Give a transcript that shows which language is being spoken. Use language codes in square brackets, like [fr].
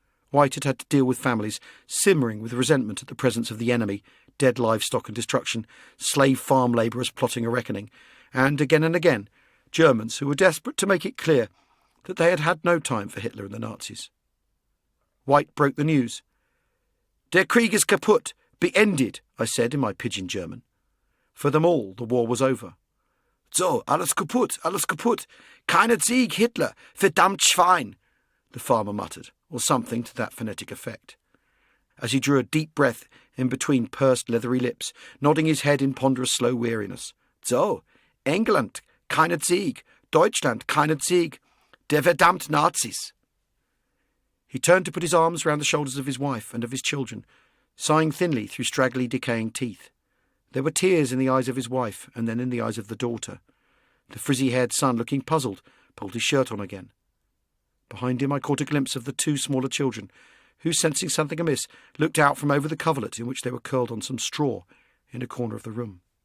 [en] White had had to deal with families simmering with resentment at the presence of the enemy, dead livestock and destruction, slave farm labourers plotting a reckoning, and again, Germans who were desperate to make it clear that they had had no time for Hitler and the Nazis. White broke the news. [de] Der Krieg ist kaputt, beendet, [en] I said in my pidgin German. For them all, the war was over. [de] So, alles kaputt, keiner Sieg, Hitler, verdammt Schwein, [en] the farmer muttered, or something to that phonetic effect, as he drew a deep breath in between pursed leathery lips, nodding his head in ponderous slow weariness. [de] So, England, keiner Sieg, Deutschland, keiner Sieg, der verdammt Nazis. [en] He turned to put his arms round the shoulders of his wife and of his children, sighing thinly through straggly, decaying teeth. There were tears in the eyes of his wife, and then in the eyes of the daughter. The frizzy-haired son, looking puzzled, pulled his shirt on again. Behind him I caught a glimpse of the two smaller children, who, sensing something amiss, looked out from over the coverlet in which they were curled on some straw, in a corner of the room.